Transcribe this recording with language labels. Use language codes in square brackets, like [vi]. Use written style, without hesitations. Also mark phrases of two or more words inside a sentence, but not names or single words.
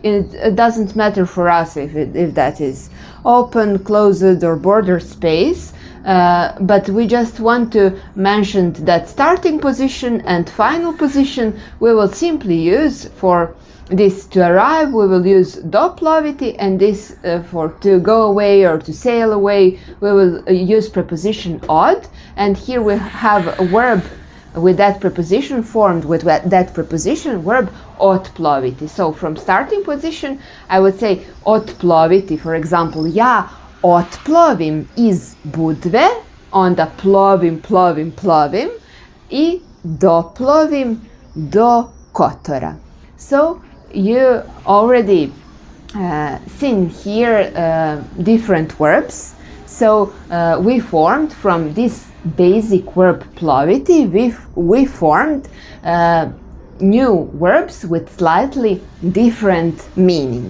[en] It doesn't matter for us if that is open, closed or border space, but we just want to mention that starting position and final position we will simply use for this to arrive, we will use doploviti, and this for to go away or to sail away, we will use preposition od, and here we have a verb with that preposition formed with that preposition verb otploviti. So from starting position I would say otploviti, for example, [sr] ja otplovim iz Budve, onda plovim I doplovim do Kotora. [en] So you already seen here different verbs. So we formed from this basic verb ploviti, we formed new verbs with slightly different meaning.